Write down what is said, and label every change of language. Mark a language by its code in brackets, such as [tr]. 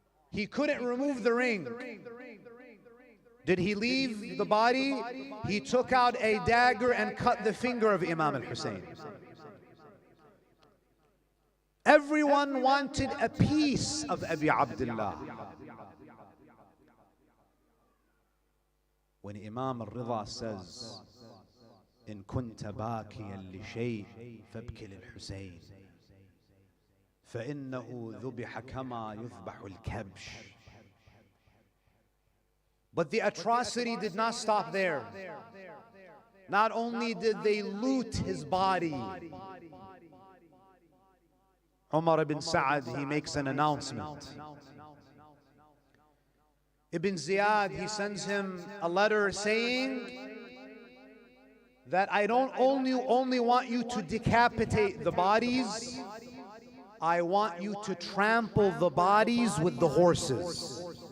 [en] He couldn't remove the ring. Did he leave the body? He took out a dagger and cut the finger of Imam al-Hussein. Everyone wanted a piece of Abi Abdullah. When Imam al-Ridha says, [ar] إن كنت باكيا لشيء فابكي للحسين فإنه ذبح كما يذبح الكبش. [en] But the atrocity did not stop there. Not only did they loot his body, Umar ibn Sa'ad, he makes an announcement. Ibn Ziyad, he sends him a letter saying that I don't only want you to decapitate the bodies, I want you to trample the bodies with the horses.